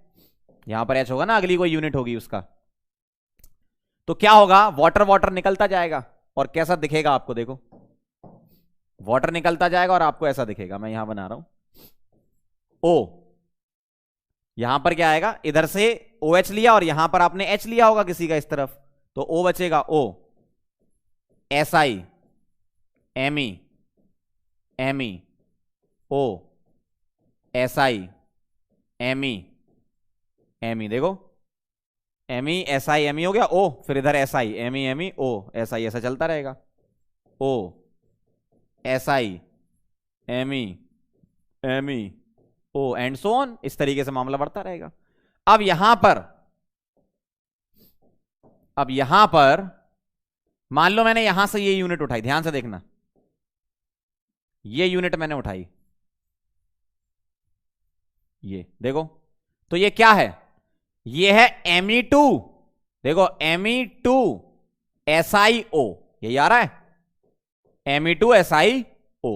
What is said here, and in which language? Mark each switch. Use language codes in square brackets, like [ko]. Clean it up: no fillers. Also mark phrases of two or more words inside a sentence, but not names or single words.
[hi] यहां पर H होगा ना, अगली कोई यूनिट होगी उसका। तो क्या होगा, वाटर वाटर निकलता जाएगा और कैसा दिखेगा आपको, देखो वाटर निकलता जाएगा और आपको ऐसा दिखेगा। मैं यहां बना रहा हूं O, यहां पर क्या आएगा, इधर से OH लिया और यहां पर आपने H लिया होगा किसी का इस तरफ, तो O बचेगा, O SI Me Me O SI Me Me, देखो Me SI Me हो गया O, फिर इधर SI Me O SI, ऐसा चलता रहेगा, O SI Me Me O [en] and so on, [hi] इस तरीके से मामला बढ़ता रहेगा। अब यहां पर मान लो मैंने यहां से ये यूनिट उठाई, ध्यान से देखना, ये यूनिट मैंने उठाई, ये देखो, तो ये क्या है, ये है Me2, देखो Me2 SiO, यही आ रहा है Me2 SiO।